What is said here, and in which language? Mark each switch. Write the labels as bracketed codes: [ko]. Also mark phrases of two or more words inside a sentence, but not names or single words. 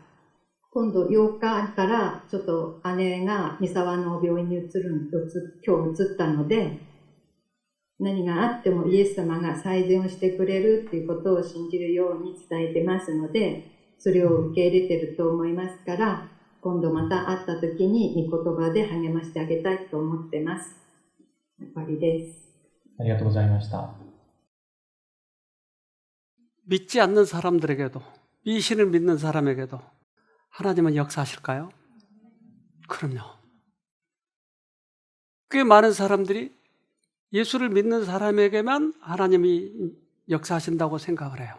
[ja] 今度8日からちょっと姉が三沢の病院に今日移ったので、何があってもイエス様が最善をしてくれるっていうことを信じるように伝えてますので、それを受け入れてると思いますから、今度また会った時に御言葉で励ましてあげたいと思ってます。終わりです。ありがとうございました。 [ko] 믿지 않는 사람들에게도, 이 신을 믿는 사람에게도 하나님은 역사하실까요? 그럼요. 꽤 많은 사람들이 예수를 믿는 사람에게만 하나님이 역사하신다고 생각을 해요.